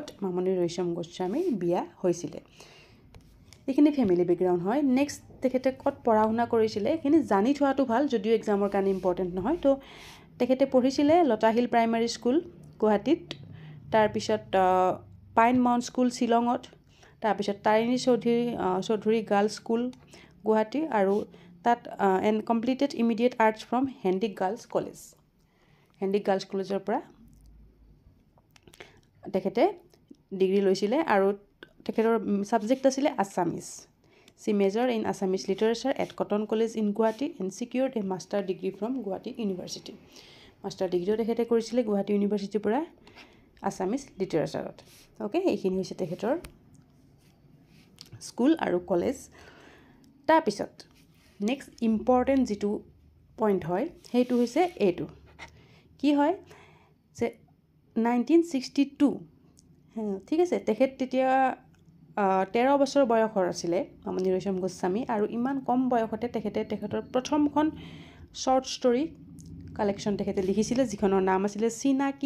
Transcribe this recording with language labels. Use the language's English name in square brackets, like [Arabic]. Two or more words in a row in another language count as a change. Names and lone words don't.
[Assamese] মামনি ৰয়ছম গোস্বামী বিয়া হৈছিল এইখিনি [English] family background [Assamese] হয় নেক্সট তেখেতে কত পঢ়া শুনা কৰিছিল এইখিনি জানি থোৱাটো ভাল যদিও এক্সামৰ কাৰণে ইম্পৰ্টেন্ট নহয় তো তেখেতে পঢ়িছিল লতাহিল প্ৰাইমাৰী স্কুল গুৱাহাটীত তাৰ পিছত পাইন মাউন্ট স্কুল শিলঙত তাৰ পিছত তাৰিণী চৌধুৰী গাৰ্লছ স্কুল গুৱাহাটী আৰু [English] that and completed immediate arts from Hendick Girls [Assamese] Collegeৰ পৰা তেখেতে ডিগ্ৰী লৈছিল আৰু তেখেতৰ সাবজেক্ট আছিল আসামিজ [English] she majored in Assamese literature at Cotton College in Guwahati and secured a master degree from Guwahati University master degree [Assamese] তেখেতে কৰিছিল গুৱাহাটী ইউনিভাৰ্সিটিৰ পৰা [English] Assamese literature [Assamese] ওকে এইখিনি হৈছে তেখেতৰ স্কুল আৰু কলেজ তাৰ পিছত নেক্সট ইম্পৰ্টেন্ট যেটো পইণ্ট হয় হেতু হৈছে এটো কি হয় যে 1962 ঠিক আছে তেখেত তেতিয়া 13 বছৰ বয়সৰ আছিল মামনি ৰয়ছম গোস্বামী আৰু ইমান কম বয়সতে তেখেতৰ প্ৰথমখন [English] short story collection [Assamese] তেখেতে লিখিছিল যিখনৰ নাম আছিল চিনাকি